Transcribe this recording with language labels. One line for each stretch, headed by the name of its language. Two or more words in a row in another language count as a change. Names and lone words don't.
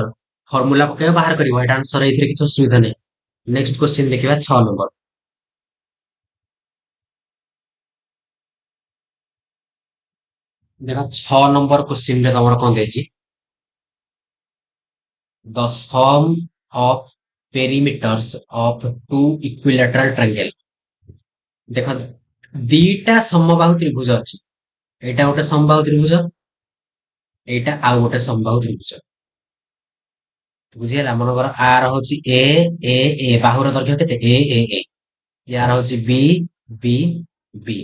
Odia: ଫର୍ମୁଲା ପକେଇବା ବାହାର କରିବ, ଏଟା ଆନ୍ସର। ଏଇଥିରେ କିଛି ଅସୁବିଧା ନାହିଁ।
English: next question
Odia: ଦେଖିବା 6 ନମ୍ବର। ଦେଖ 6 ନମ୍ବର କ୍ୱେଶ୍ଚିନ୍ ରେ ତମର କଣ ଦେଇଛି?
English: the sum of perimeters of two equilateral triangle।
Odia: ଦେଖ ଦିଟା ସମବାହୁ ତ୍ରିଭୁଜ ଅଛି। ଏଇଟା ଗୋଟେ ସମବାହୁ ତ୍ରିଭୁଜ, ଏଇଟା ଆଉ ଗୋଟେ ସମବାହୁ ତ୍ରିଭୁଜ। ବୁଝିହେଲା? ମନେକର ଆର ହଉଛି ଏ ଏ ଏ, ବାହୁର ଦୈର୍ଘ୍ୟ କେତେ? ଏ ଏ ଏ। ୟାର ହଉଛି ବି ବି ବି।